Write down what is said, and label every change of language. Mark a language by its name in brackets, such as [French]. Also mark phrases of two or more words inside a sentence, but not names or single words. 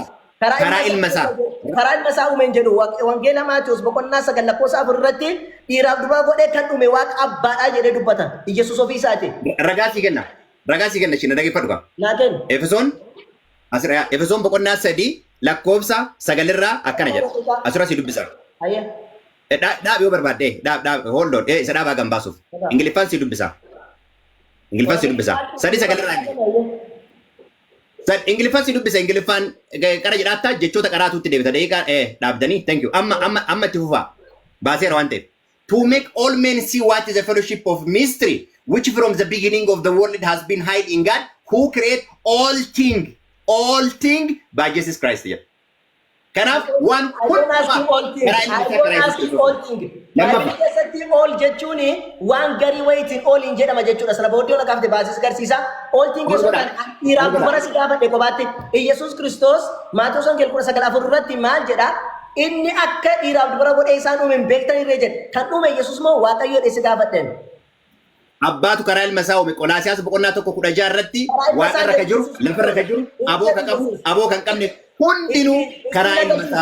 [Oromo] Karaa ilma isaa uumeen jedhu wangeela Maatiyos boqonnaa 9 lakkoofsa 4 irratti dhiiraaf durbaa godhee kan uume Waaqa abbaadha jedhee dubbata. Yesuus ofii isaati. Ragaa sii kenna. Ragaa sii kenna isheen dhageeffadhu qaba. Naa kennu. Efesoon boqonnaa 3 lakkoofsa 9 irraa akkana jedha. Asirra si dubbisa. Hayyee. Dhaab yoo barbaadde dhaab [English] hold on [Oromo] isa dhaabaa gan baasuuf. Ingiliffaan si dubbisa. Ingiliffaan si dubbisa. 3-9 irraa. Ingiliffaan si dubbisa Ingiliffaan qara jedhaattaa jechoota qaraatuutti deebita deeqaa dhaabdanii [English] thank you [Oromo] amma itti fufaa baaseera waan ta'eef [English] to make all men see what is the fellowship of mystery which from the beginning of the world has been hid in God who create all thing by Jesus Christ jedha. [Oromo] Kanaaf waan all jechuun waan garii wayitiin all hin jedhama jechuudha. Sana booddee ona gaafte baasis garsiisa. [English] All thing [Oromo] jechuudhaan dhiiraaf dubara si gaafadhe kophaatti Yesuus Kiristoos Maatiyos Wangeela 19:4 irratti maal jedha? Inni akka dhiiraaf dubara godhee isaan uume hin beektan irree jedhe. Kan uume Yesuus moo Waaqayyo dheesse gaafadheen? Abbaatu karaa ilma isaa uume Qolaasiyaas boqonnaa 1:16 irratti waaqa irra ka jiru lafa irra ka jiru aboo kan qabu aboo kan qabne hundinuu karaa ilma isaa.